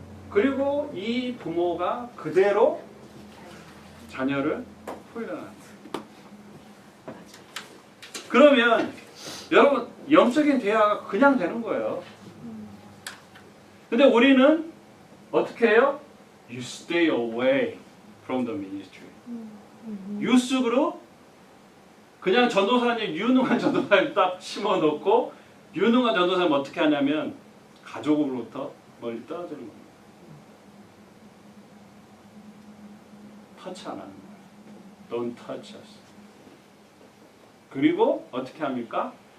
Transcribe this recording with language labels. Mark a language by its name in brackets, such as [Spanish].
[Korean] 그리고 이 부모가 그대로 자녀를 훈련하는 거예요. 그러면 여러분 영적인 대화가 그냥 되는 거예요. 근데 우리는 어떻게 해요? [English] You stay away from the ministry. [Korean] 유습으로 그냥 전도사님, 유능한 전도사님 딱 심어놓고, 유능한 전도사님 어떻게 하냐면 가족으로부터 멀리 떨어지는 겁니다. 터치 안 하는 거예요. [English] Don't touch us. [Korean] 그리고 어떻게 합니까?